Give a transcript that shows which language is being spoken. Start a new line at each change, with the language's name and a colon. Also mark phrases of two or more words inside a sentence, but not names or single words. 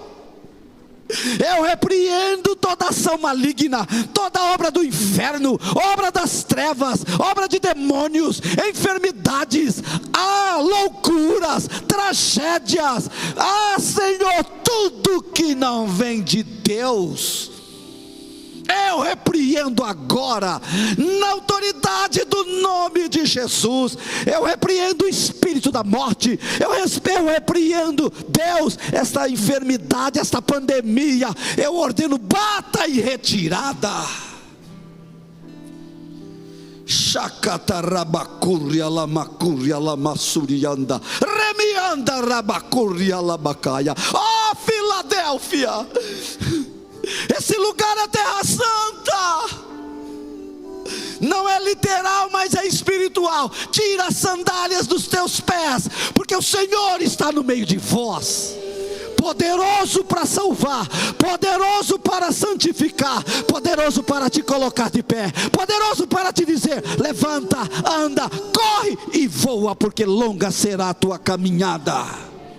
Portuguese: Eu repreendo toda ação maligna, toda obra do inferno, obra das trevas, obra de demônios, enfermidades, loucuras, tragédias, Senhor, tudo que não vem de Deus, eu repreendo agora, na autoridade do nome de Jesus. Eu repreendo o espírito da morte, eu repreendo, Deus, esta enfermidade, esta pandemia, eu ordeno, bata e retirada. Shakatarabakuria lamakuria lamassurianda, remianda rabakuria labacaia. Oh, Filadélfia! Esse lugar é terra santa, não é literal, mas é espiritual. Tira as sandálias dos teus pés, porque o Senhor está no meio de vós, poderoso para salvar, poderoso para santificar, poderoso para te colocar de pé, poderoso para te dizer: levanta, anda, corre e voa, porque longa será a tua caminhada.